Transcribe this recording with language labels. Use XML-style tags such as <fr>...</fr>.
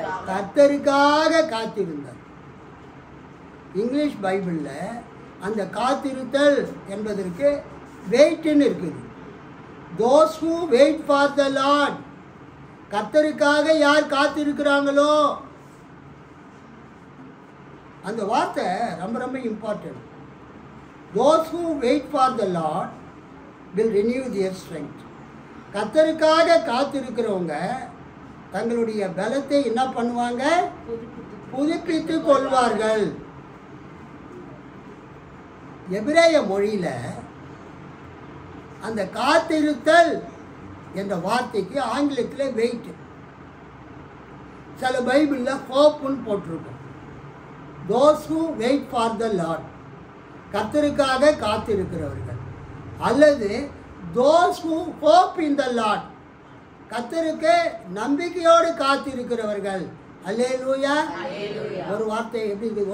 <ta>கர்த்தருக்காக காத்திருந்தார். இங்கிலீஷ் பைபிளில் அந்த காத்திருத்தல் என்பதற்கு வெயிட்னு இருக்குது.</ta> <en>those who wait for the Lord,</en> <ta>கர்த்தருக்காக யார் காத்திருக்கிறாங்களோ, அந்த வார்த்தை ரொம்ப ரொம்ப important.</ta> <en>those who wait for the Lord will renew their strength.</en> <ta>கர்த்தருக்காக காத்திருக்கிறவங்க தங்களுடைய பலத்தை என்ன பண்ணுவாங்க? புதுப்பித்துக் கொள்வார்கள். எபிரேய மொழியில் அந்த காத்திருத்தல் என்ற வார்த்தைக்கு ஆங்கிலத்தில் வெயிட், சில பைபிளில் ஹோப்புன்னு போட்டிருக்கும்.</ta> <en>those who wait for the Lord,</en> <ta>கர்த்தருக்காக காத்திருக்கிறவர்கள்,</ta> <en>அல்லது those who hope in the Lord,</en> <ta>கர்த்தருக்கு நம்பிக்கையோடு காத்திருக்கிறவர்கள். அல்லேலூயா. ஒரு வார்த்தை எப்படி இருக்கு?</ta>